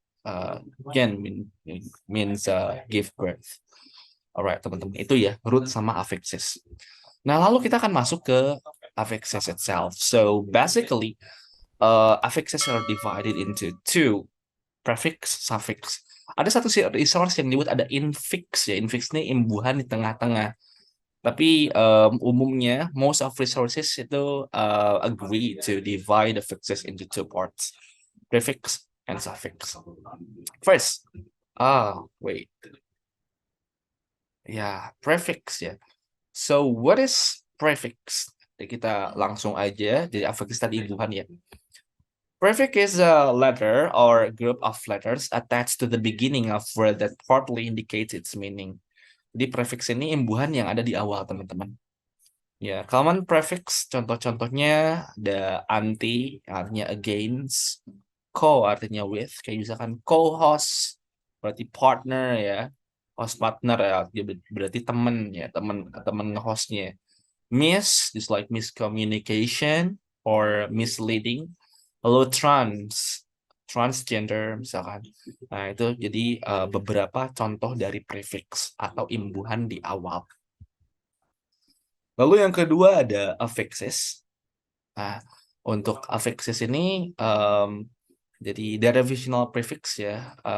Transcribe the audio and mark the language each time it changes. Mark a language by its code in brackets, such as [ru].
[en] Again means give birth. Alright, teman-teman. [id] Itu ya root sama affixes. Nah, lalu kita akan masuk ke affixes itself. [en] So basically, affixes are divided into two, prefix, suffix. [id] Ada satu resource yang disebut ada infix ya. Infix ini imbuhan di tengah-tengah. Tapi umumnya [en] most of resources itu agree to divide affixes into two parts, prefix and suffix. First, wait, ya prefix ya. So what is prefix? [id] Jadi kita langsung aja. Jadi affix tadi imbuhan ya. [en] Prefix is a letter or group of letters attached to the beginning of word that partly indicates its meaning. [id] Jadi prefix ini imbuhan yang ada di awal, teman-teman. Ya, common prefix contoh-contohnya ada anti, artinya against, co artinya with, kayak misalkan co-host berarti partner ya, host partner ya, dia berarti teman ya, teman hostnya. [en] Miss is like miscommunication or misleading. [id] Lalu transgender misalkan. Nah, itu jadi beberapa contoh dari prefix atau imbuhan di awal. Lalu yang kedua ada affixes. Nah, untuk affixes ini jadi derivational prefix ya.